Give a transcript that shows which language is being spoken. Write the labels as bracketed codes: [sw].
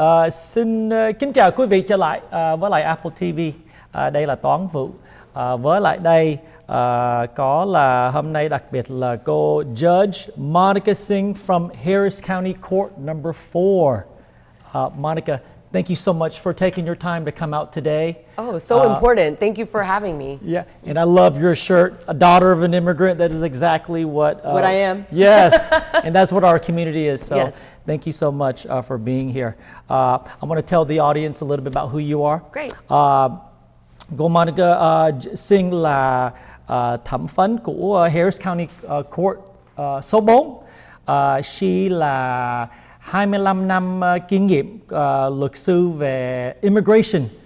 [vi] Xin kính chào quý vị trở lại với lại Apple TV. Đây là Toán Vụ. Với lại đây có là hôm nay đặc biệt là cô Judge Monica Singh from Harris County Court number 4. [en] Monica, thank you so much for taking your time to come out today. Oh, so important. Thank you for having me. Yeah, and I love your shirt, a daughter of an immigrant. That is exactly what I am. Yes, and that's what our community is. So yes. Thank you so much for being here. I'm going to tell the audience a little bit about who you are. Great. [vi] Cô Monica Singh là thẩm phán của Harris County Court số 4. She là 25 năm kinh nghiệm luật sư về immigration.